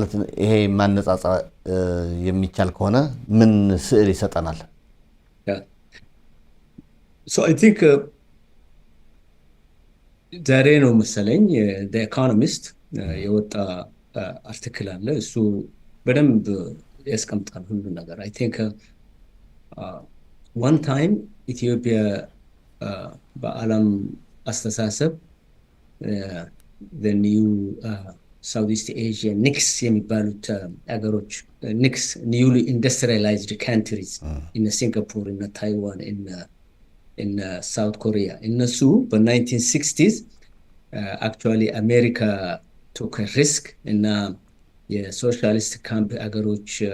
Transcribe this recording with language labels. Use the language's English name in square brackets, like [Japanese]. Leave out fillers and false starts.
[Amharic] ማለት ይሄ ማነጻጸር የሚቻል ከሆነ ምን ስዕል ይሰጠናል? [English] So I think [Amharic] ዛሬ ነው መሰለኝ the economist የወጣ አርቲክል አለ። እሱ በደንብ ያስቀምጣል ሁሉ ነገር። [English] I think one time [Amharic] ኢትዮጵያ በዓለም አስተሳሰብ [English] the new Southeast Asia [Amharic] ኒክስ የሚባሉት አገሮች ኒክስ [English] newly industrialized countries in Singapore, in Taiwan, in South Korea. [Amharic] እነሱ በ1960s [English] actually America took a risk [Amharic] እና የሶሻሊስት ካምፕ አገሮች